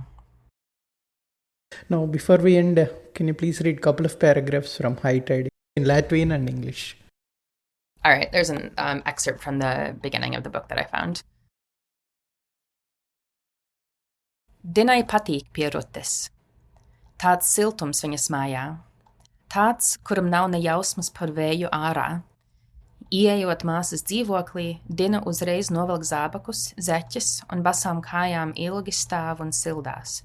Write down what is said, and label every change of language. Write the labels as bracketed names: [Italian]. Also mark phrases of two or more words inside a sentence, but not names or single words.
[English] Now, before we end, can you please read a couple of paragraphs from Hight in Latvian and English? All right. There's an excerpt from the beginning of the book that I found. [Latvian] Dinai patīk pie Rutes. Tāds siltums viņas mājā. Tāds, kuram nav ne jausmas par vēju ārā. Ieejot māsas dzīvoklī, Dina uzreiz novelk zābakus, zeķes un basām kājām ilgi stāv un sildās.